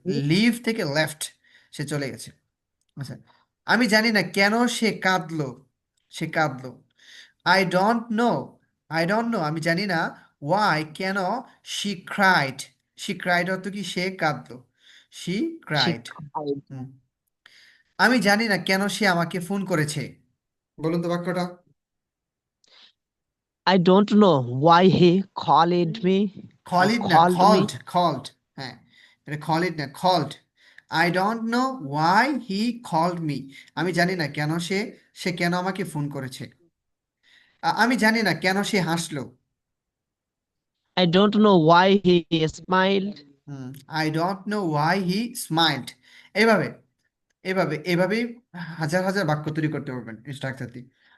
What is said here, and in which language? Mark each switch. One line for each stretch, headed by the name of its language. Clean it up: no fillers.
Bangla: Leave থেকে left, সে চলে গেছে। আচ্ছা, আমি জানি না কেন সে কাঁদলো, সে কাঁদলো,
English: I don't know,
Bangla: আমি জানি না ওয়াই, কেন
English: she cried,
Bangla: শি ক্রাইড অর্থ কি, সে কাঁদলো, শি
English: She cried. cried.
Bangla: আমি জানি না কেন সে আমাকে ফোন করেছে, বলুন তো বাক্যটা।
English: I don't know why he called me or
Bangla: খলিড না,
English: called called, me.
Bangla: খল্ড। হ্যাঁ, এটা খলিড না, খল্ড।
English: I don't know why he called me,
Bangla: আমি জানি না কেন সে, সে কেন আমাকে ফোন করেছে। আমি জানি না কেন সে হাসলো।
English: I don't know why he smiled. I don't know why he smiled.
Bangla: এইভাবে, এভাবেই হাজার হাজার বাক্য তৈরি করতে পারবেন স্ট্রাকচার দিয়ে।